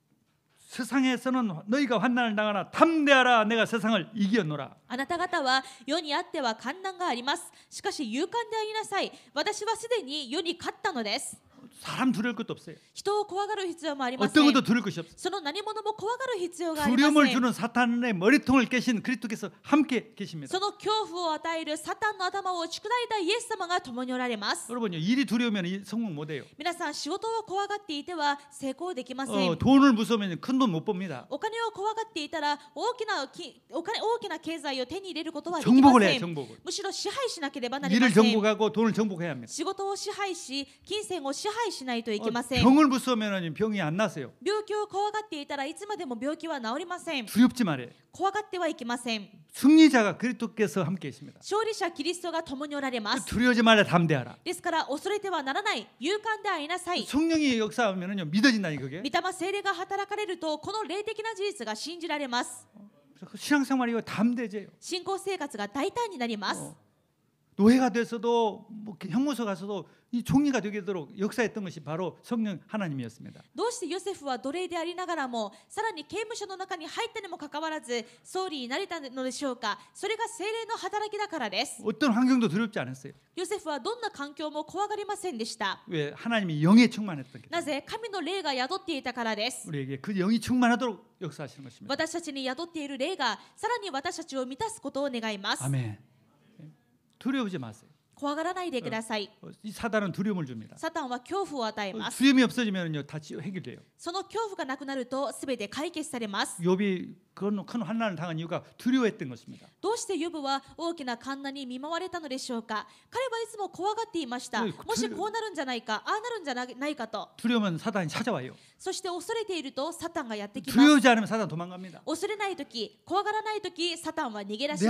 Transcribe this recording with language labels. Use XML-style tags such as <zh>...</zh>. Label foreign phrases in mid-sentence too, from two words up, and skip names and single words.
<ko>세상에서는 너희가 환난을 당하나 담대하라 내가 세상을 이기었노라.</ko> <ja>あなた方は世にあっては患難があります。しかし勇敢でありなさい。私はすでに世に勝ったのです。</ja> <ko>사람 두려울 것도 없어요.</ko> <ja>人を怖がる必要もありませ</ja> <ko>어떤</ko> <ja>ん。</ja> <ko>것도 두려울 것이 없어요.</ko> <ja>その何者も怖がる必要がありま</ja> <ko>두려움을</ko> <ja>せん。</ja> <ko>주는 사탄의 머리통을 깨신 그리스도께서 함께 계십니다.</ko> <ja>その恐怖を与えるサタンの頭を打ち砕いたイエス様が共におられます。</ja> <ko>여러분요, 일이 두려우면 성공 못해요.</ko> <ja>皆さん、仕事を怖がっていては成功できません。</ja> <ko>돈을 무서우면 큰 돈 못 법니다.</ko> <ja>お金を怖がっていたら大きな経済を手に入れることはできま</ja> <ko>정복을</ko> <ja>せ</ja> <ko>해요.</ko> <ja>ん。</ja> <ko>정복을.</ko> <ja>むしろ支配しなければなりま</ja> <ko>일을</ko> <ja>せん。</ja> <ko>정복하고 돈을 정복해야 합니다.</ko> <ja>仕事を支配し、金銭を支配しないといけません。</ja> <ko>병을 무서우면 병이 안 나세요.</ko> <ja>病気を怖がっていたらいつまでも病気は治りません。</ja> <ko>두렵지 말아요.</ko> <ja>怖がってはいけません。</ja> <ko>승리자가 그리스도께서 함께 있습니다.</ko> <ja>勝利者キリストが共におられます。</ja> <ko>두려워하지 말라 담대하라.</ko> <ja>ですから恐れてはならない。勇敢でありなさい。</ja> <ko>성령이 역사하면은요 믿어진다니 그게.</ko> <ja>御霊聖霊が働かれるとこの霊的な事実が信じられます。</ja> <ko>신앙생활이 담대해져요.</ko> <ja>信仰生活が大胆になります。</ja> <ko>노예가 돼서도 뭐 형무소 가서도 이 종이가 되도록 역사했던 것이 바로 성령 하나님이었습니다.</ko> <ja>どうしてヨセフは奴隷でありながらもさらに刑務所の中に入ったにもかかわらず総理になれたのでしょうか。それが聖霊の働きだからです。</ja> <ko>어떤 환경도 두렵지 않았어요.</ko> <ja>ヨセフはどんな環境も怖がりませんでした。</ja> <ko>왜? 하나님이 영에 충만했던 게.</ko> <ja>なぜ神の霊が宿っていたからです。</ja> <ko>우리에게 그 영이 충만하도록 역사하시는 것입니다.</ko> <ja>私たちに宿っている霊がさらに私たちを満たすことを願います。</ja> <ko>아멘. 두려우지 마세요.</ko> <ja>怖がらないでください。</ja> <ko>이 사단은 두려움을 줍니다.</ko> <ja>サタンは恐怖を与えます。</ja> <ko>두려움이 없어지면요 다 해결돼요.</ko> <ja>その恐怖がなくなるとすべて解決されます。</ja> <ko>욥이 그런 큰 환난을 당한 이유가 두려워했던 것입니다.</ko> <ja>どうしてヨブは大きな患難に見舞われたのでしょうか。彼はいつも怖がっていました。もしこうなるんじゃないか、ああなるんじゃないかと。</ja> <ko>두려우면 사단이 찾아와요.</ko> <ja>そして恐れているとサタンがやってきます。</ja> <ko>두려워하지 않으면 사단 도망갑니다.</ko> <ja>恐れないとき、怖がらないとき、サタンは逃げ出し</ja>